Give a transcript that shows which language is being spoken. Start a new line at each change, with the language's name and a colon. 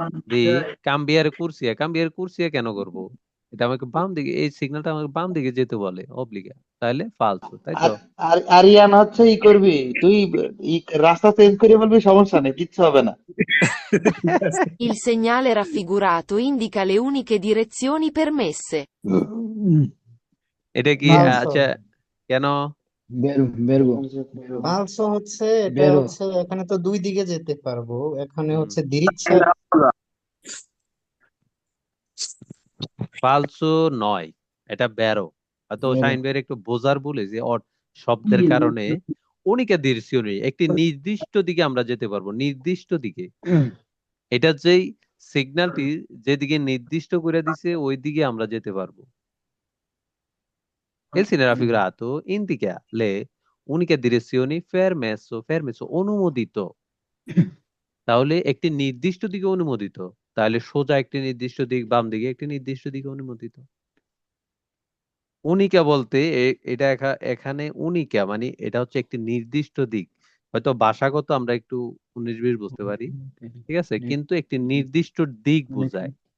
Bangla: দি কাম্বিয়ার কুরসিয়া, কাম্বিয়ার কুরসিয়া কেন করব? এটা আমাকে বাম দিকে, এই সিগন্যালটা আমাকে বাম দিকে যেতে বলে, অব্লিগা। তাহলে ফালসো, তাই তো? আর আর আরিয়ান হচ্ছে ই করবি তুই, ই রাস্তা চেঞ্জ করে বলবি, সমস্যা নেই, কিচ্ছু হবে না।
Italian: Il segnale raffigurato indica le uniche direzioni permesse.
Bangla: এটা কি? ফালসো। আচ্ছা, কেন? বেরো বেরবো। ফালসো হচ্ছে, এটা বেরো। হচ্ছে এখানে তো দুই দিকে যেতে পারবো, এখানে হুম, হচ্ছে দিরিচ্ছা। ফালসো নয়, এটা বেরো। হয়তো
Italian: vero,
Bangla: শাহিন ভাইয়ের একটু বোঝার ভুলে যে শব্দের কারণে উনিকে দিরসিওনি একটি নির্দিষ্ট দিকে আমরা যেতে পারবো, নির্দিষ্ট দিকে। এটা যেই সিগন্যালটি যেদিকে নির্দিষ্ট করে দিছে ওই দিকে আমরা যেতে পারবো।
Italian: Il significato indica le uniche direzioni fermeso অনুমোদিত।
Bangla: তাহলে একটি নির্দিষ্ট দিকে অনুমোদিত, তাহলে সোজা একটি নির্দিষ্ট দিক, বাম দিকে একটি নির্দিষ্ট দিকে অনুমোদিত। উনিকা বলতে এটা এখানে উনিকা মানে এটা হচ্ছে একটি নির্দিষ্ট দিক। হয়তো ভাষাগত আমরা একটু 19-20 বুঝতে পারি, ঠিক আছে, কিন্তু একটি নির্দিষ্ট দিক বোঝায়।